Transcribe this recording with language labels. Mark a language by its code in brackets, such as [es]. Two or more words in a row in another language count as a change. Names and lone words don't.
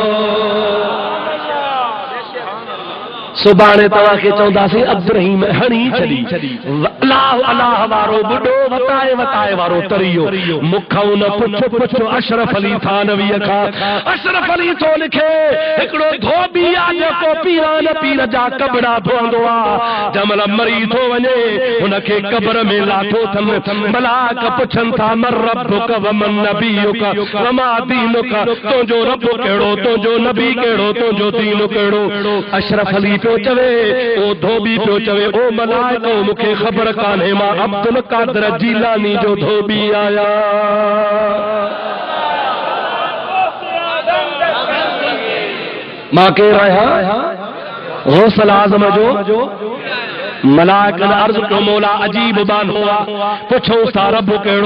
[sd] सुभाणे तव्हांखे चवंदासीं अब्दुर्रहीम हणी छॾी अलाह अलाह वारो बुॾो वताए वताए वारो तरियो मूंखां न पुछो अशरफ अली थानवीअ खां अशरफ अली थो लिखे हिकिड़ो धोबी आहे जेको पीरान पीर जा कबड़ा धोअंदो आहे जमल मरी थो वञे हुनखे कब्र में लाथो अथनि मलाक पुछनि था [ar] من ربك و من نبيك و ما دينك [sd] तुंहिंजो रब कहिड़ो तुंहिंजो नबी कहिड़ो तुंहिंजो दीन कहिड़ो अशरफ अली पियो चवे ओ धोबी पियो चवे ओ मलाइको मूंखे ख़बर कान्हे मां अब्दुल कादर जीलानी जो धोबी आया मां केरु आहियां गौसल आज़म जो मलाइकन अर्ज़ कयो मौला अजीब बानो आहे पुछोसि था रब कहिड़ो